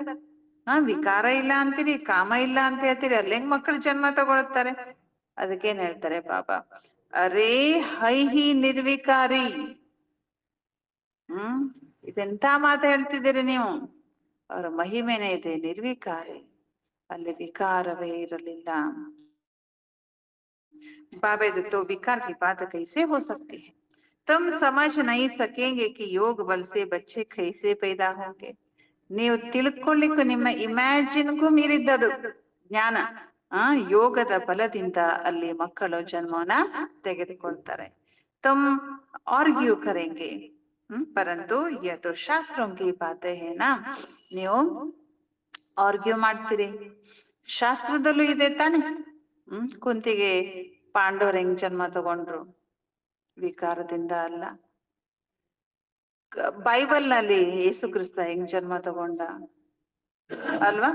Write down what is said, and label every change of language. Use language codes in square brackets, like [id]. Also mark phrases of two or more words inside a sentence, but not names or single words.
[kn] ವಿಕಾರ ಇಲ್ಲ ಅಂತೀರಿ, ಕಾಮ ಇಲ್ಲ ಅಂತ ಹೇಳ್ತೀರಿ, ಅಲ್ಲೆಂಗ್ ಮಕ್ಕಳು ಜನ್ಮ ತಗೊಳ್ತಾರೆ? ಅದಕ್ಕೇನ್ ಹೇಳ್ತಾರೆ ಬಾಬಾ? [hi] अरे है ही निर्विकारी। [kn] ಇದೆಂತ ಮಾತು ಹೇಳ್ತಿದ್ದೀರಿ ನೀವು? ಅವರ ಮಹಿಮೆನೇ ಇದೆ ನಿರ್ವಿಕಾರಿ, ಅಲ್ಲಿ ವಿಕಾರವೇ ಇರಲಿಲ್ಲ। [hi] बाबा तो विकार की बात कैसे हो सकती है? तुम समझ नहीं सकेंगे कि योग बल से बच्चे कैसे पैदा होंगे। [kn] ನೀವು ತಿಳ್ಕೊಳ್ಳಿಕ್ಕೂ ನಿಮ್ಮ ಇಮ್ಯಾಜಿನ್ಗೂ ಮೀರಿದ್ದದು ಜ್ಞಾನ। ಯೋಗದ ಬಲದಿಂದ ಅಲ್ಲಿ ಮಕ್ಕಳು ಜನ್ಮವನ್ನ ತೆಗೆದುಕೊಳ್ತಾರೆ। [hi] तुम आर्ग्यू करेंगे परंतु यह तो शास्त्रों की बातें है ना। [kn] ನೀವು ಆರ್ಗ್ಯೂ ಮಾಡ್ತೀರಿ, ಶಾಸ್ತ್ರದಲ್ಲೂ ಇದೆ ತಾನೆ। ಕುಂತಿಗೆ ಪಾಂಡವರು ಹೆಂಗ್ ಜನ್ಮ ತಗೊಂಡ್ರು? ವಿಕಾರದಿಂದ ಅಲ್ಲ। ಬೈಬಲ್ ನಲ್ಲಿ ಯೇಸು ಕ್ರಿಸ್ತ ಹೆಂಗ್ ಜನ್ಮ ತಗೊಂಡ ಅಲ್ವಾ?